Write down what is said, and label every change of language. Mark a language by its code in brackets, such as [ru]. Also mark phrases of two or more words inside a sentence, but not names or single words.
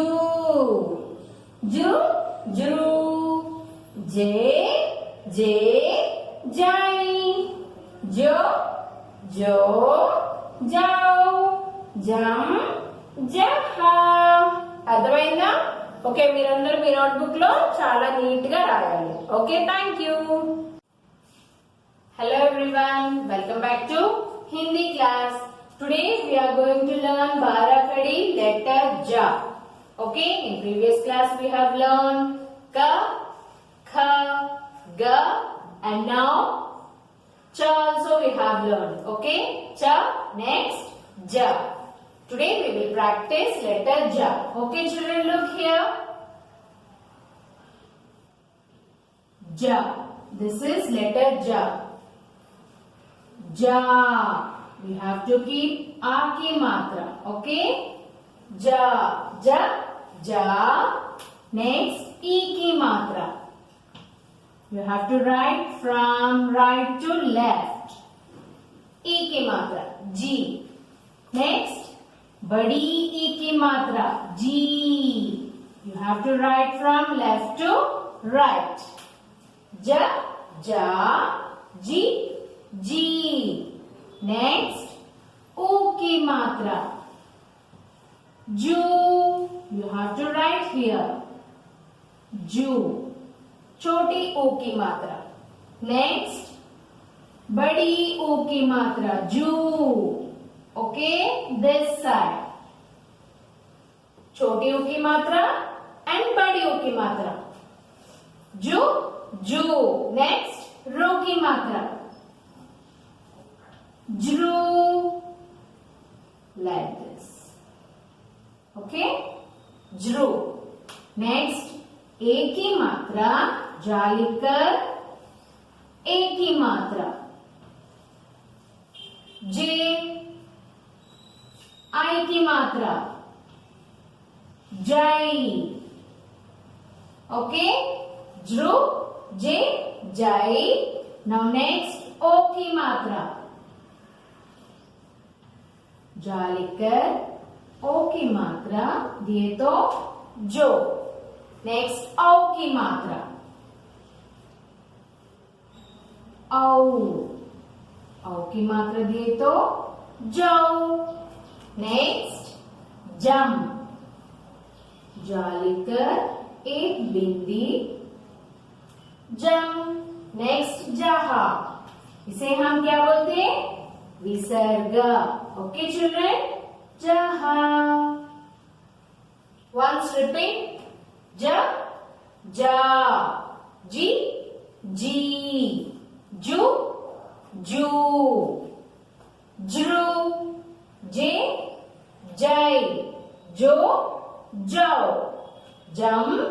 [te] జు, జృ. జే, జే, జై. జో, జో, జౌ. జం, జహ. అర్థమైందా? ఓకే, మీరందరూ మీ నోట్బుక్ లో చాలా నీట్ గా రాయాలి. ఓకే, [en] thank you. Hello everyone, welcome back to Hindi class. Today we are going to learn Barakadi letter Ja. Okay, in previous class we have learned Ka, Kha, Ga and now Cha also we have learned. Okay, Cha, next Ja. Today we will practice letter Ja. Okay children, look here. Ja. This is letter Ja. Ja. We have to keep [hi] A की मात्रा. [en] Okay. Ja. Ja. Ja. Next [hi] E की मात्रा. [en] You have to write from right to left. [hi] E की मात्रा. [en] G. Next [hi] बड़ी E की मात्रा. [en] G. You have to write from left to right. Ja. Ja. G. G. Next [hi] U की मात्रा. [en] Ju. You have to write here. Ju. [hi] छोटी U की मात्रा. [en] Next [hi] बड़ी U की मात्रा. [en] Ju. Okay, this side. [hi] छोटी U की मात्रा [en] and [hi] बड़ी U की मात्रा. [en] Ju. Ju. Next [hi] Ru की मात्रा. [en] Jru. Like this. Okay? Jru. [hi] Next, A की मात्रा जा लिखकर A की मात्रा. J. I की मात्रा. Jai. Okay? Jru. J. Jai. [en] Now next, [hi] O की मात्रा. जा लिखकर O की मात्रा दिए तो जो. नेक्स्ट औ की मात्रा. औ. औ की मात्रा दिए तो जौ. नेक्स्ट जम. जा लिखकर एक बिंदी जम. नेक्स्ट जहा. इसे हम क्या बोलते हैं? Visarga. [en] Okay, children? Jaha. Once repeat. Ja, ja. Ji, ji. Ju, ju. Jru, je, jai. Jo, jau. Jam, jaha.